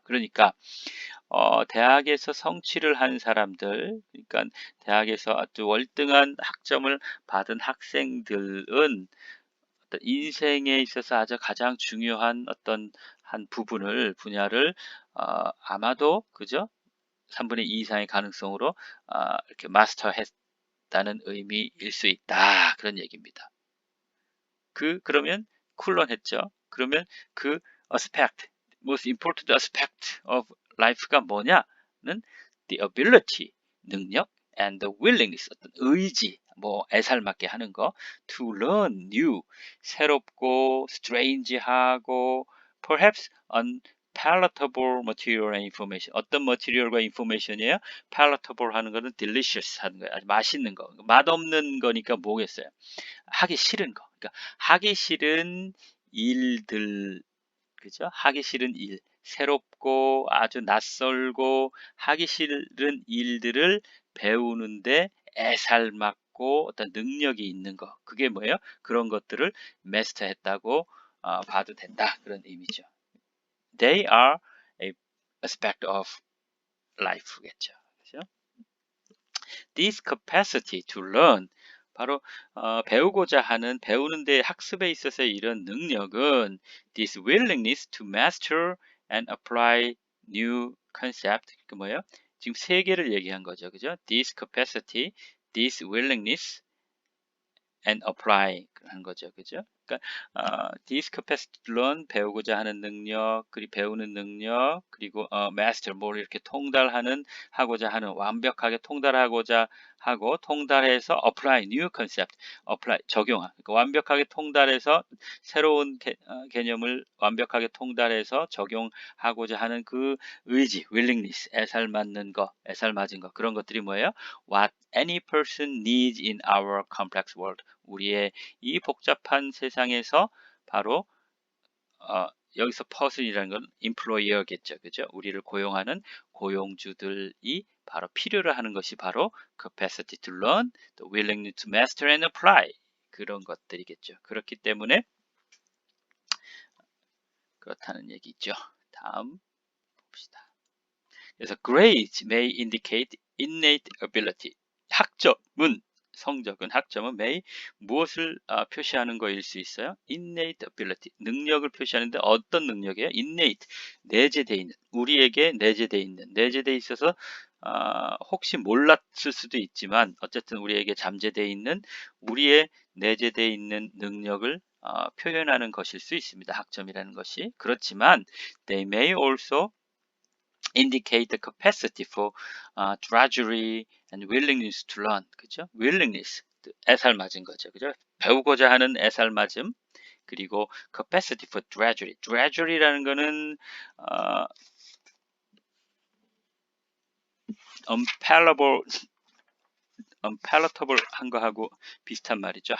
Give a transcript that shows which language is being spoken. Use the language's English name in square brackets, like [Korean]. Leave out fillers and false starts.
[Korean] 그러니까 대학에서 성취를 한 사람들, 그러니까 대학에서 아주 월등한 학점을 받은 학생들은 어떤 인생에 있어서 아주 가장 중요한 어떤 한 분야를 아마도 그죠? 3분의 2 이상의 가능성으로 이렇게 마스터했다는 의미일 수 있다. 그런 얘기입니다. 그러면 쿨런했죠. 그러면 그 [English] aspect, most important aspect of life가 뭐냐는 the ability, 능력, and the willingness, [Korean] 어떤 의지, 뭐 애살맞게 하는 거, [English] to learn new, [Korean] 새롭고 [English] strange하고 perhaps palatable material and information. [Korean] 어떤 material과 information이에요? palatable 하는 거는 delicious 하는 거예요. 아주 맛있는 거. 맛없는 거니까 뭐겠어요? 하기 싫은 거. 그러니까 하기 싫은 일들, 그죠? 하기 싫은 일. 새롭고 아주 낯설고 하기 싫은 일들을 배우는데 애살맞고 어떤 능력이 있는 거. 그게 뭐예요? 그런 것들을 마스터했다고 봐도 된다. 그런 의미죠. [English] They are a aspect of life겠죠. [Korean] 그죠? [English] This capacity to learn, [Korean] 바로 배우고자 하는, 배우는데 학습에 있어서의 이런 능력은 [English] this willingness to master and apply new concept, [Korean] 그 뭐예요? 지금 세 개를 얘기한 거죠. 그죠? [English] This capacity, this willingness and apply [Korean] 하는 거죠. 그죠? 그러니까 [English] this capacity to learn, [Korean] 배우고자 하는 능력, 그리고 배우는 능력, 그리고 master, 뭘 이렇게 통달하는, 하고자 하는, 완벽하게 통달하고자 하고, 통달해서 [English] apply new concept, [Korean] apply, 적용하, 그러니까 완벽하게 통달해서 새로운 개념을 완벽하게 통달해서 적용하고자 하는 그 의지, willingness, 애살맞는 거, 애살맞은 거, 그런 것들이 뭐예요? [English] What any person needs in our complex world. [Korean] 우리의 이 복잡한 세상에서 바로 여기서 person이라는 건 employer겠죠. 그죠? 우리를 고용하는 고용주들이 바로 필요로 하는 것이 바로 [English] capacity to learn, the willingness to master and apply, [Korean] 그런 것들이겠죠. 그렇기 때문에 그렇다는 얘기죠. 다음 봅시다. 그래서 [English] grades may indicate innate ability. [Korean] 학점은, 성적은, 학점은 may 무엇을 표시하는 거일 수 있어요? innate ability, 능력을 표시하는데 어떤 능력이에요? innate, 내재되어 있는, 우리에게 내재되어 있는, 내재되어 있어서 혹시 몰랐을 수도 있지만 어쨌든 우리에게 잠재되어 있는, 우리의 내재되어 있는 능력을 표현하는 것일 수 있습니다. 학점이라는 것이. 그렇지만 [English] they may also indicate the capacity for drudgery and willingness to learn. [Korean] 그죠? willingness, 애살맞은 거죠. 그죠? 배우고자 하는 애살맞음, 그리고 [English] capacity for drudgery. [Korean] drudgery라는 거는 unpalatable 한 거하고 비슷한 말이죠.